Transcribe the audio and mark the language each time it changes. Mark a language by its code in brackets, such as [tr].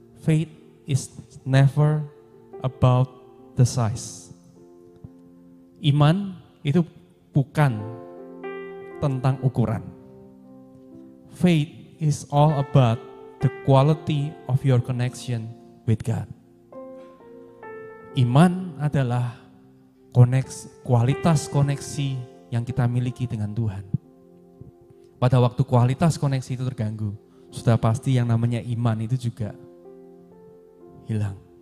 [en] Faith is never about the size. [id] Iman itu bukan tentang ukuran. [en] Faith is all about the quality of your connection with God. [id] Iman adalah kualitas koneksi yang kita miliki dengan Tuhan. Pada waktu kualitas koneksi itu terganggu, sudah pasti yang namanya iman itu juga hilang.